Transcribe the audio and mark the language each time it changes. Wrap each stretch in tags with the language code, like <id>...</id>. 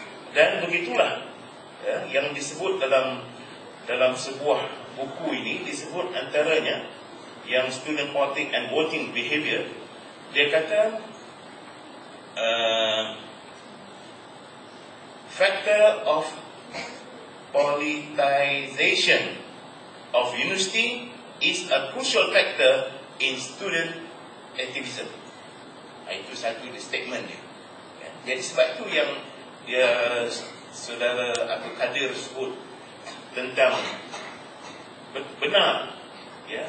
<ms>Dan begitulah, ya, yang disebut dalam sebuah buku ini, disebut antaranya yang student politics and voting behavior.</ms> <en>Dia kata factor of politicization of university is a crucial factor in student activism.</en> <ms>Itu satu statement dia, ya. Jadi sebab itu yang dia saudara Abdul Kadir sebut tentang benar, ya.</ms>